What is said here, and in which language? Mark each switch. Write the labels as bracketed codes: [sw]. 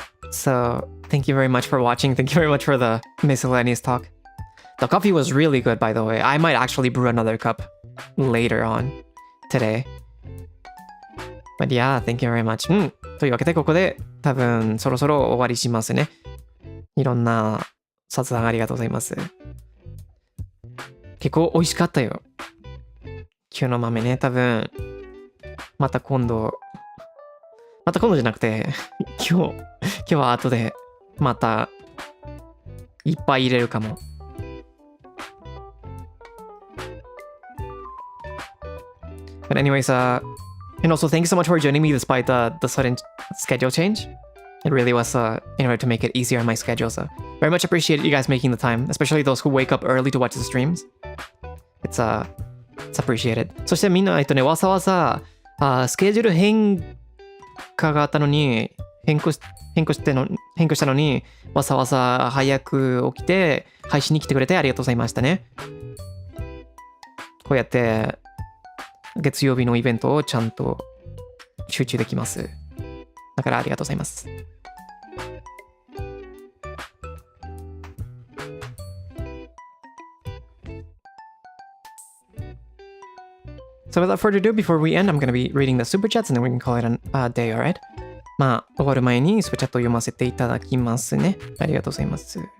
[en] So, thank you very much for watching. Thank you very much for the miscellaneous talk. The coffee was really good, by the way. I might actually brew another cup later on today. But yeah, thank you very much. [ja] というわけでここで多分そろそろ終わりしますね。いろんな雑談ありがとうございます。結構美味しかったよ。今日の豆ね、多分また今度じゃなくて今日は後でまたいっぱい入れるかも。 [en] But anyways, and also thank you so much for joining me despite the sudden schedule change. It really was in order to make it easier on my schedule. So very much appreciate you guys making the time, especially those who wake up early to watch the streams. It's appreciated. [ja] そしてみんなわざわざスケジュール変化があったのに変更したのにわざわざ早く起きて配信に来てくれてありがとうございましたね。こうやって月曜日のイベントをちゃんと集中できます。だからありがとうございます。 [en] So without further ado, before we end, I'm going to be reading the super chats and then we can call it a day, alright? [ja] まあ、終わる前にスーパーチャットを読ませていただきますね。ありがとうございます。